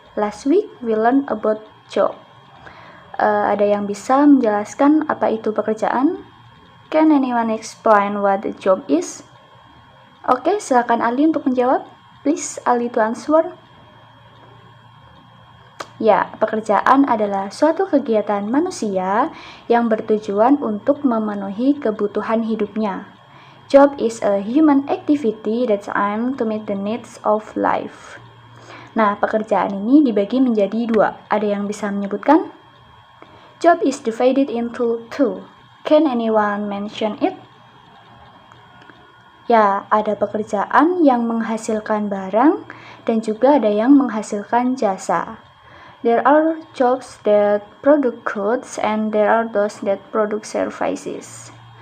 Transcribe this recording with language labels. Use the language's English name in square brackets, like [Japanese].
[English] Last week we learned about job. [Indonesian] Ada yang bisa menjelaskan apa itu pekerjaan? [English] Can anyone explain what a job is? [Indonesian] Oke, silakan Ali untuk menjawab. [English] Please, Ali to answer. [Indonesian] Ya, pekerjaan adalah suatu kegiatan manusia yang bertujuan untuk memenuhi kebutuhan hidupnya. [English] Job is a human activity that's aimed to meet the needs of life. [Indonesian] Nah, pekerjaan ini dibagi menjadi dua. Ada yang bisa menyebutkan? [English] Job is divided into two. Can anyone mention it? [Indonesian] Ya, ada pekerjaan yang menghasilkan barang dan juga ada yang menghasilkan jasa. [English] There are jobs that produce goods and there are those that produce services.